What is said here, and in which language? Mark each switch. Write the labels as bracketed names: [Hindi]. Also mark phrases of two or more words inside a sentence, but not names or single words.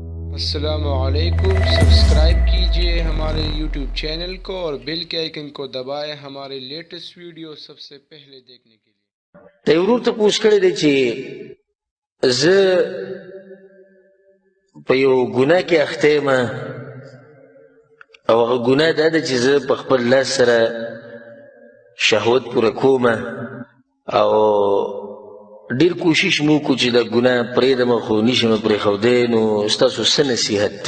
[Arabic] السلام عليكم. [Hindi] सब्सक्राइब कीजिए हमारे YouTube चैनल को और बेल के आइकन को दबाएं हमारे लेटेस्ट वीडियो सबसे पहले देखने के लिए। [Pashto] ته ورور ته پوښ کړی دی چې زه په یو ګناه کې اخته یم او هغه ګناه دا ده چې زه په خپل لاس سره شهوت پوره کوم او ډېر کوشش مو وکړو چې دا ګناه پرېږدم خو نشم پرېښودی نو ستاسو څه نصیحت دی؟